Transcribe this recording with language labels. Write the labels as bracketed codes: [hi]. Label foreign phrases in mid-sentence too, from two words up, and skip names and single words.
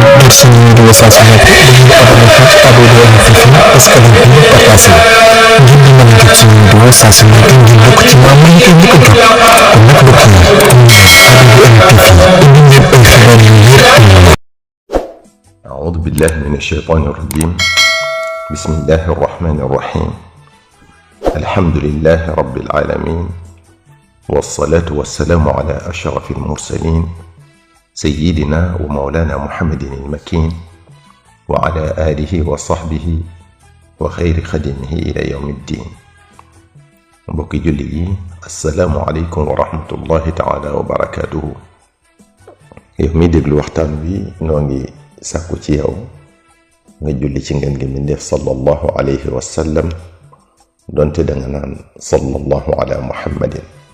[wo] jot suñu vidéo saa su nekk dañuy abonné fii ci Abdou Info askan wi ñu partagé ngir di mën a jot suñu vidéo saa su nekk ngir bokk ci maam yi koy njëkk a jot kon nag mbokk yi comme ni Abdou Info indi leen ay xibaar yu wér. [ar] أعوذ بالله من الشيطان الرجيم بسم الله الرحمن الرحيم الحمد لله رب العالمين والصلاة والسلام على أشرف المرسلين سيدنا ومولانا محمد المكين وعلى آله وصحبه وخير خدمه إلى يوم الدين. [wo] mbokki julli yi [ar] السلام عليكم ورحمة الله تعالى وبركاته. [wo] yow mi déglu waxtaan wi noo ngi sàkku ci yow nga julli ci ngeen gi mbindéef [ar] صلى الله عليه وسلم [wo] donte danga naan [ar] صلى الله على محمد.